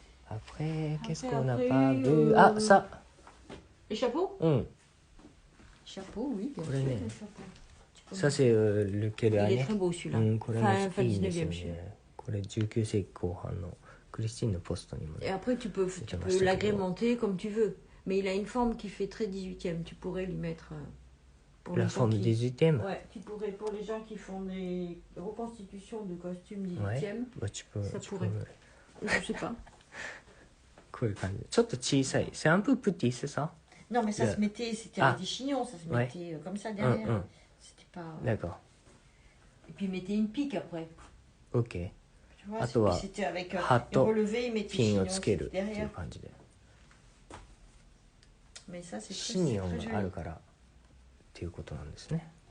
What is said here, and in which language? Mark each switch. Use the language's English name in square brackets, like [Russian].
[French] Après, qu'est-ce qu'on n'a pas vu? Ah, ça. Les chapeaux? Chapeau, oui, bien sûr. Les chapeaux. Ça c'est lequel année? Il est très beau celui-là. [Japanese] これもいいですよね。これ19世紀後半のクリスティンのポストにも。 [French] Et après tu peux l'agrémenter comme tu veux. Mais il a une forme qui fait très 18e. Tu pourrais lui mettre pour la forme 18e. Ouais, tu pourrais pour les gens qui font des reconstitutions de costumes 18e. Ouais, bah, ça pourrait. Je sais pas. [Japanese] こういう感じ。ちょっと小さい。 [French] C'est un peu petit, c'est ça? Non, mais ça se mettait, c'était avec des chignons, ça se mettait comme ça derrière. C'était pas. D'accord. Et puis il mettait une pique après. Ok. Tu vois, c'était avec relevé, il mettait chignons derrière. Mais ça c'est très joli. [Japanese] シニオンがあるからっていうことなんですね。